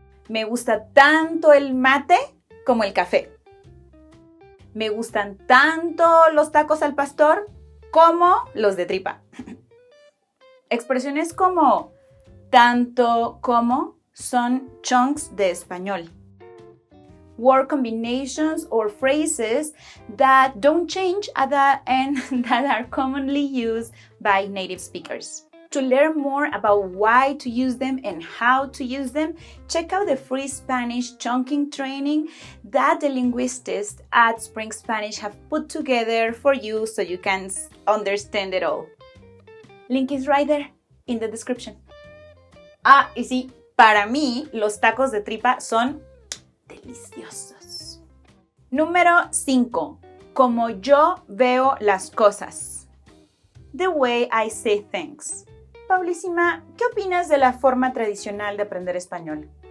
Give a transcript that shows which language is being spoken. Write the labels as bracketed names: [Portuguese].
[Spanish] Me gusta tanto el mate como el café. Me gustan tanto los tacos al pastor como los de tripa. Expresiones como tanto como son chunks de español. [English] Word combinations or phrases that don't change and that are commonly used by native speakers. To learn more about why to use them and how to use them, check out the free Spanish chunking training that the linguists at Spring Spanish have put together for you so you can understand it all. Link is right there in the description. [Spanish] Ah, y sí, para mí los tacos de tripa son deliciosos. Número 5. Como yo veo las cosas. [English] The way I see things. [Spanish] Paulísima, ¿qué opinas de la forma tradicional de aprender español?